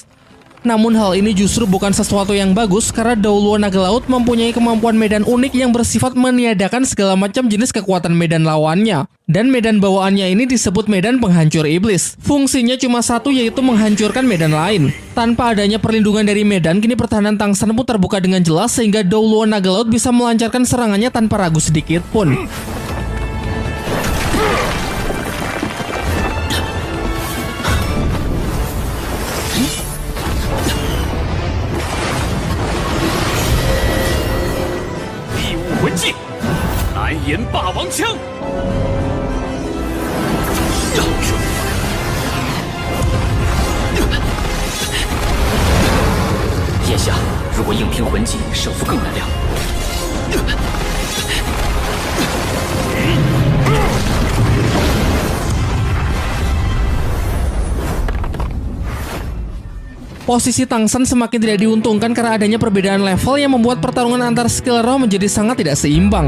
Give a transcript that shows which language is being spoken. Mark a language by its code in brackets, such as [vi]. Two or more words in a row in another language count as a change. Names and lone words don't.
[id] Namun hal ini justru bukan sesuatu yang bagus karena Douluo Naga Laut mempunyai kemampuan medan unik yang bersifat meniadakan segala macam jenis kekuatan medan lawannya. Dan medan bawaannya ini disebut medan penghancur iblis. Fungsinya cuma satu, yaitu menghancurkan medan lain. Tanpa adanya perlindungan dari medan, kini pertahanan Tang San pun terbuka dengan jelas sehingga Douluo Naga Laut bisa melancarkan serangannya tanpa ragu sedikit pun. [zh] 南岩霸王枪。眼下，如果硬拼魂技，胜负更难料。 [id] Posisi Tang San semakin tidak diuntungkan karena adanya perbedaan level yang membuat pertarungan antar skill roh menjadi sangat tidak seimbang.